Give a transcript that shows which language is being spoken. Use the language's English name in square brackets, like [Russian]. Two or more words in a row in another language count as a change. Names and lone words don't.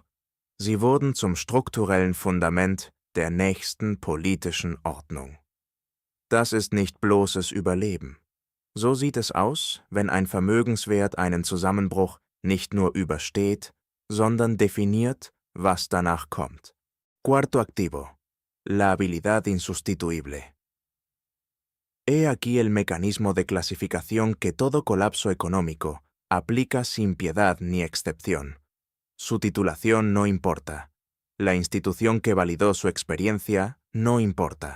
[German] Sie wurden zum strukturellen Fundament der nächsten politischen Ordnung. Das ist nicht bloßes Überleben. So sieht es aus, wenn ein Vermögenswert einen Zusammenbruch nicht nur übersteht, sondern definiert, was danach kommt. [Spanish] Cuarto activo: la habilidad insustituible. He aquí el mecanismo de clasificación que todo colapso económico aplica sin piedad ni excepción. Su titulación no importa. La institución que validó su experiencia no importa.